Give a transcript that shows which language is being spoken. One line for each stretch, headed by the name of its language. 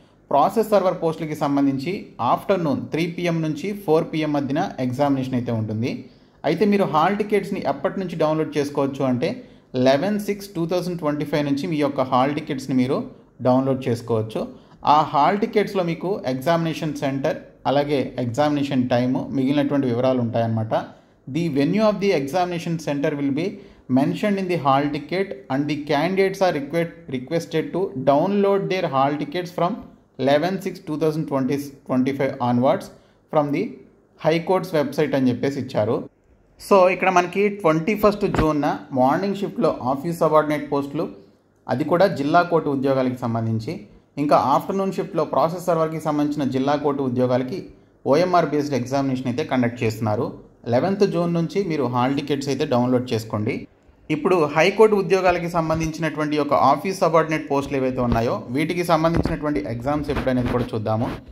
Telugu: Process server పోస్టులకి సంబంధించి afternoon 3 PM నుంచి 4 PM మధ్యన ఎగ్జామినేషన్ అయితే ఉంటుంది. అయితే మీరు హాల్ టికెట్స్ని ఎప్పటి నుంచి డౌన్లోడ్ చేసుకోవచ్చు అంటే 11/6/2025 నుంచి మీ యొక్క హాల్ టికెట్స్ని మీరు డౌన్లోడ్ చేసుకోవచ్చు. ఆ హాల్ టికెట్స్లో మీకు ఎగ్జామినేషన్ సెంటర్ అలాగే ఎగ్జామినేషన్ టైము మిగిలినటువంటి వివరాలు ఉంటాయన్నమాట.
English: The venue of the examination center will be mentioned in the hall ticket and the candidates are requested to download their hall tickets from 11/6/2025 onwards from the High Court's website
Telugu: అని చెప్పేసి ఇచ్చారు. So ఇక్కడ మనకి 21 జూన్న morning షిఫ్ట్లో office subordinate పోస్టులు, అది కూడా జిల్లా కోర్టు ఉద్యోగాలకి సంబంధించి, ఇంకా ఆఫ్టర్నూన్ షిఫ్ట్లో ప్రాసెస్ సర్వర్కి సంబంధించిన జిల్లా కోర్టు ఉద్యోగాలకి ఓఎంఆర్ బేస్డ్ ఎగ్జామినేషన్ అయితే కండక్ట్ చేస్తున్నారు. 11th జూన్ నుంచి మీరు హాల్ టికెట్స్ అయితే డౌన్లోడ్ చేసుకోండి. ఇప్పుడు హైకోర్టు ఉద్యోగాలకి సంబంధించినటువంటి ఒక ఆఫీస్ సబార్డినేట్ పోస్టులు ఏవైతే ఉన్నాయో వీటికి సంబంధించినటువంటి ఎగ్జామ్స్ ఎప్పుడనేది కూడా చూద్దాము.